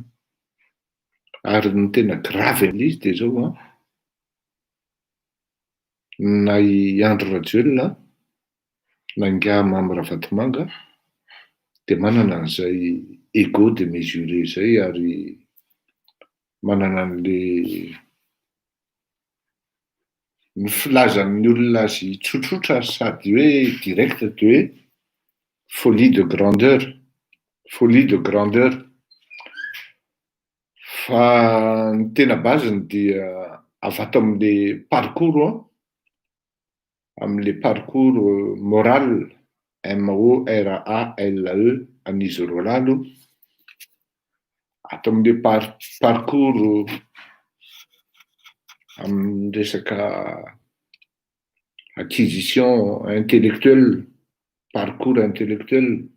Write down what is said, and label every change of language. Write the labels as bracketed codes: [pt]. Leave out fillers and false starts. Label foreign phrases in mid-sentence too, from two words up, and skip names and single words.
[mg] Ary ny tena grave amin'izy dia zao na i Andry Rajoelina na Nga Mamy Ravatomanga dia manana an'izay [fr] ego démesuré [mg] izay ary manana an'le ny filazan'ny olona azy tsotsotra sady hoe direct dia hoe [fr] folie de grandeur, folie de grandeur. [mg] Fa ny tena baziny dia avy ato amin'le parcours amin'le [fr] parcours moral MORALE [mg] an'izy roa lahy aloha ato amin'le parcours amin'ny resaka [fr] acquisition intellectuelle, parcours intellectuel.